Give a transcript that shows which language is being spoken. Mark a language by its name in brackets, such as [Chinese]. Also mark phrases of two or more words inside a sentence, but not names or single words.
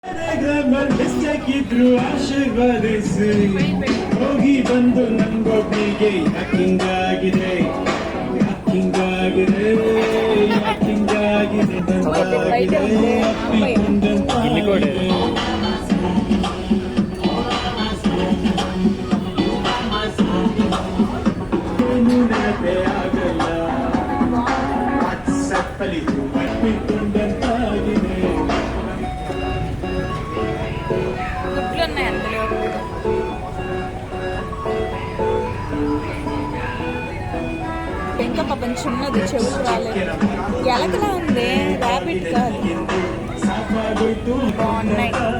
[Kannada] ಬೆಸ್ತಾಕಿದ್ರು ಆಶೀರ್ವಾದಿಸಿ ಹೋಗಿ ಬಂದು ನನ್ಗೊಬ್ನಿಗೆ ಯಾಕಿಂಗಾಗಿದೆ ಯಾಕಿಂಗಾಗಿದೆ ಯಾಕಿಂಗಾಗಿದೆ ಬಂದಾಗಿದೆ ಅಪ್ಪಿಕೊಂಡಂತಾಗಿದೆ ಏನು ನೆನಪೇ ಆಗಲ್ಲ ವಾಟ್ಸಪ್ಪಲ್ಲಿ ಅಪ್ಪಿಕೊಂಡಂತಾಗಿದೆ [Telugu] ఇంకా పాపం చిన్నది చెవులు రాలేదు. ఎలకలా ఉంది, ర్యాబిట్ కాదు. బాగున్నాయి.